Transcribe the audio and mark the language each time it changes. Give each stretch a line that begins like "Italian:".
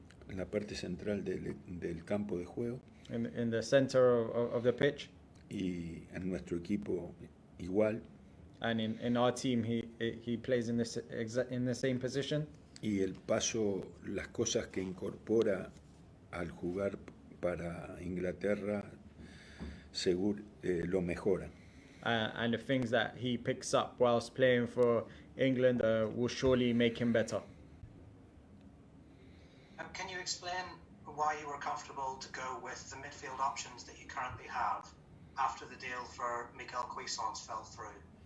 Spanish: En la parte central del campo de juego.
English: In the center of the pitch.
Spanish: Y en nuestro equipo igual.
English: And in our team, he plays in the same position.
Spanish: Y las cosas que incorpora al jugar para Inglaterra lo mejoran.
English: And the things that he picks up whilst playing for England will surely make him better. Can you explain why you were comfortable to go with the midfield options that you currently have after the deal for Mikel Cuisance fell through?